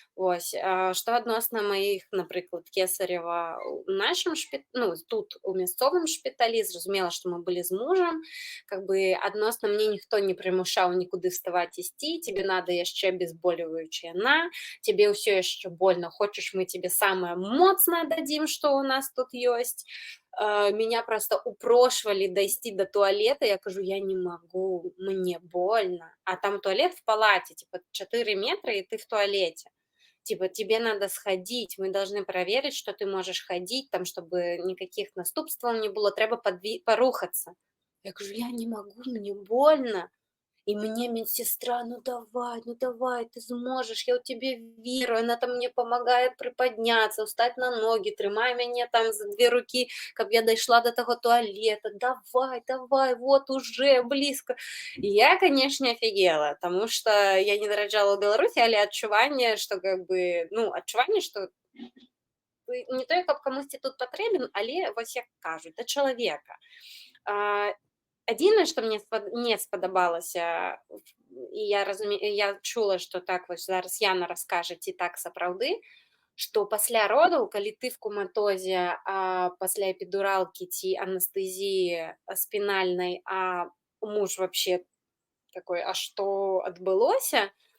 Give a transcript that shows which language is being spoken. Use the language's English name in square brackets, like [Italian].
[Belarusian] Вось, што адносна маіх, напрыклад, кесарева у нашым тут у мясцовым шпіталі, зразумела, што мы былі з мужам, [Russian] как бы [Belarusian] адносна мне ніхто не прымушаў нікуды вставаць ісці, [Russian] тебе надо [Belarusian] яшчэ абезболивающее тебе ўсё яшчэ больно, хочаш, мы тебе самое моцнае дадзім, што ў нас тут ёсць. [Russian] Меня просто упрошивали дойти до туалета, я кажу, я не могу, мне больно. А там туалет в палате, типа 4 метра, и ты в туалете. Типа, тебе надо сходить, мы должны проверить, что ты можешь ходить, там, чтобы никаких наступств не было, [Belarusian] треба порухаться. [Russian] Я говорю, я не могу, мне больно. И мне медсестра, ну давай, ты сможешь, я у тебя верую, она там мне помогает приподняться, встать на ноги, трымай меня там за 2 руки, каб я дошла до того туалета, давай, вот уже близко. И я, конечно, офигела, потому что я [Belarusian] не нараджала в Беларуси, але адчуванне, что как бы, ну, адчуванне, что не той, каб камусьці тут патрэбен, але вось як кажуць, да чалавека. Адзінае, што мне не спадабалася, і я чула, што так вось зараз Яна раскажа, ці так сапраўды, што пасля родаў, калі ты в коматозе, пасля эпідуралкі ці анестэзіі спінальнай, муж [Russian] вообще такой, [Belarusian] а што адбылося,